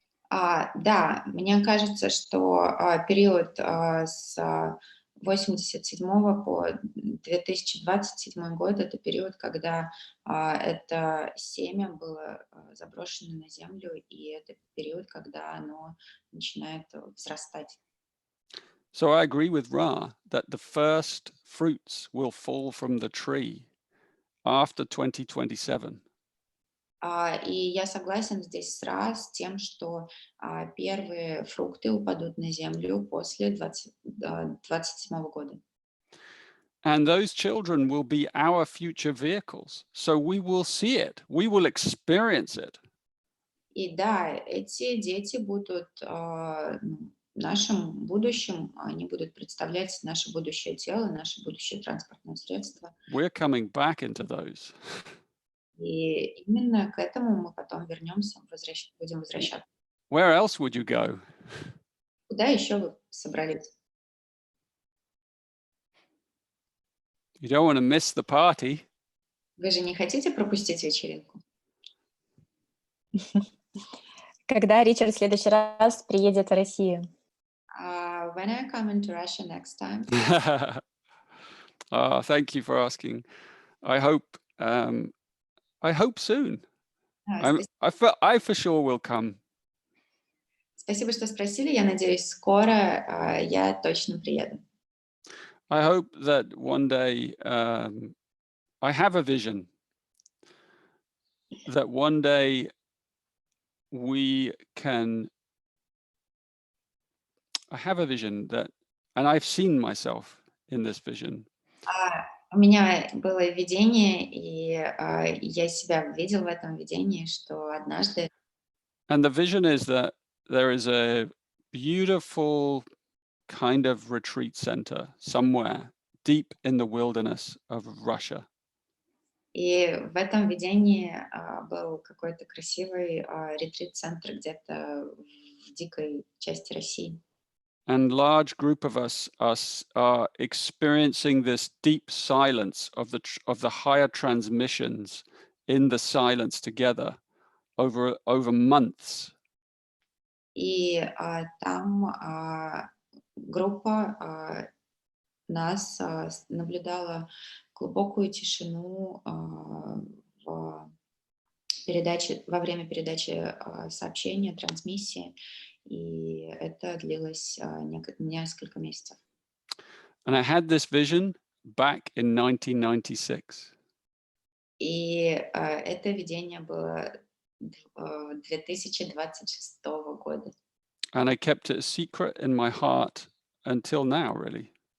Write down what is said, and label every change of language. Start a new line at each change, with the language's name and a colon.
Russian: Да, мне кажется, что период с 87 по 2027 год — это период, когда это семя было заброшено на землю, и это период, когда оно начинает взрастать.
English: So I agree with Ra that the first fruits will fall from the tree after 2027.
Russian: И я согласен здесь с тем, что первые фрукты упадут на землю после 27 года.
English: And those children will be our future vehicles. So we will see it, we will experience it.
Russian: И да, эти дети будут нашим будущим, они будут представлять наше будущее тело, наше будущее транспортное средство.
English: We're coming back into those.
Russian: И именно к этому мы потом вернемся, будем возвращаться.
English: Where else would you go?
Russian: Куда еще вы собрались?
English: You don't want to miss the party.
Russian: Вы же не хотите пропустить вечеринку? Когда Ричард в следующий раз приедет в Россию?
English: When I come into Russia next time? Thank you for asking. I hope soon. I for sure will come.
Russian: Спасибо, что спросили. Я надеюсь, скоро я точно приеду.
English: I hope that one day I have a vision that one day we can. I have a vision that, and I've seen myself in this vision.
Russian: У меня было видение, и я себя видел в этом видении, что однажды.
English: And the vision is that there is a beautiful kind of retreat center somewhere deep in the wilderness of Russia.
Russian: И в этом видении был какой-то красивый ретрит-центр где-то в дикой части России.
English: And large group of us are experiencing this deep silence of the higher transmissions in the silence together over months.
Russian: И там группа нас наблюдала глубокую тишину во время передачи сообщения, трансмиссии, и это длилось несколько месяцев.
English: And I had this vision back in 1996.
Russian: И это видение было 2026 года.
English: And I kept it a secret in my heart until now, really.